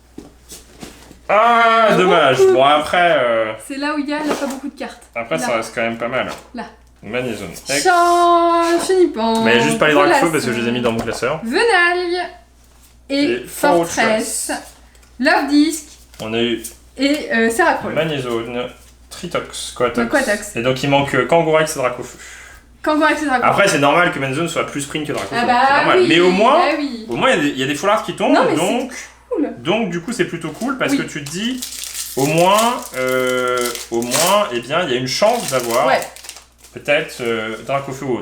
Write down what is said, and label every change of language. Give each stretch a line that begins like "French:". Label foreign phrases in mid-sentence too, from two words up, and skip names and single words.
French: Ah, dommage. Bon, après... C'est là où il y a pas beaucoup de cartes. Après, ça reste quand même pas mal. Là. Magnézone. Chenipan. Mais il y a juste pas les Dracofeu parce que je les ai mis dans mon classeur. Venalgue. Et Fortress. Love Disc. On a eu... Et Seracrol. Magnézone. Tritox. Quatox. Quatox. Et donc il manque Kangourex et Dracofeu. Kangourex et Dracofeu. Après, c'est normal que Magnézone soit plus sprint que Dracofeu. Ah bah c'est normal. oui, mais au moins, oui. Il y a des foulards qui tombent. Non, mais donc, cool. Donc du coup, c'est plutôt cool parce que tu te dis, au moins, eh bien, il y a une chance d'avoir peut-être Dracofeu ou autre.